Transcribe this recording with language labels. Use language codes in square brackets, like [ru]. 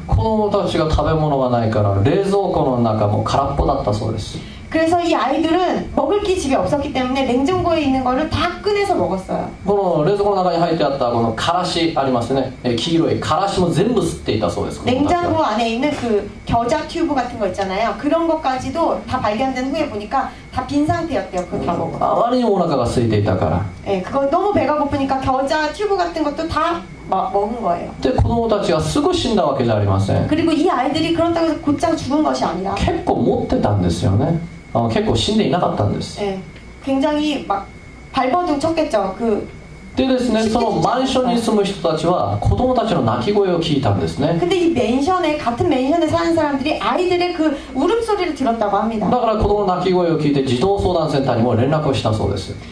[ja] 子供たちが食べ物がないから冷蔵庫の中も空っぽだったそうです。 [ko] 그래서 이 아이들은 먹을 게 집에 없었기 때문에 냉장고에 있는 거를 다 꺼내서 먹었어요. [ja] この冷蔵庫の中に入ってあったこのからしありますね、黄色いからしも全部吸っていたそうです。 [ko] 냉장고 안에 있는 그 겨자 튜브 같은 거 있잖아요. 그런 것까지도 다 발견된 후에 보니까 다 빈 상태였대요. 그거 다 먹어. [ja] あまりにもお腹が空いていたから。 [ko] 예, 그거 너무 배가 고프니까 겨자 튜브 같은 것도 다 먹은 거예요. [ja] で子供たちがすぐ死んだわけじゃありません。 [ko] 그리고 이 아이들이 그렇다고 해서 곧장 죽은 것이 아니라 [ja] 結構持ってたんですよね。結構死んでいなかったんです。 [ko] 예, 굉장히 막 발버둥 쳤겠죠. [ja] でですね、そのマンションに住む人たちは子供たちの泣き声を聞いたんですね。 [ko] 근데 이 같은 맨션에 사는 사람들이 아이들의 그 울음소리를 들었다고 합니다. [ja] だから子供の泣き声を聞いて児童相談センターにも連絡をしたそうです。